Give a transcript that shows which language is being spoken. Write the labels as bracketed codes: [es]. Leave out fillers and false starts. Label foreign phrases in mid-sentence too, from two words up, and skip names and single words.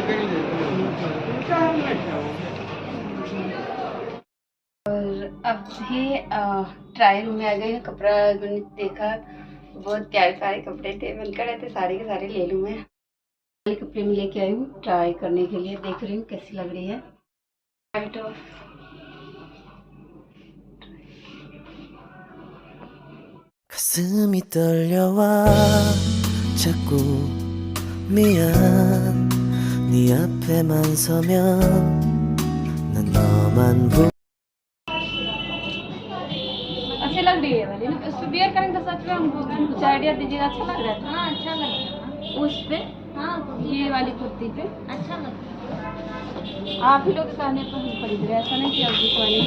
[hi] और अभी ट्रायल रूम में आ गए हैं। कपड़ा मैंने देखा, बहुत प्यारे प्यारे कपड़े थे, मन कर रहे थे सारे के सारे ले लूँ मैं। वाले कपड़े में लेके आई हूँ ट्राई करने के लिए, देख रही हूँ कैसी लग रही है। [ko] 가슴이 떨려와 자꾸 미안 네 앞에만 서면 난 너만 [hi] अच्छी लग रही है वाली ना, उस पर वेयर करेंगे तो सच में हमको कुछ आइडिया दीजिएगा। अच्छा लग रहा था। हाँ अच्छा लगेगा। उस पे ये वाली कुर्ती पे अच्छा लगेगा। आप ही लोग के कहने पर हम खरीद रहे, ऐसा नहीं कि अब कोई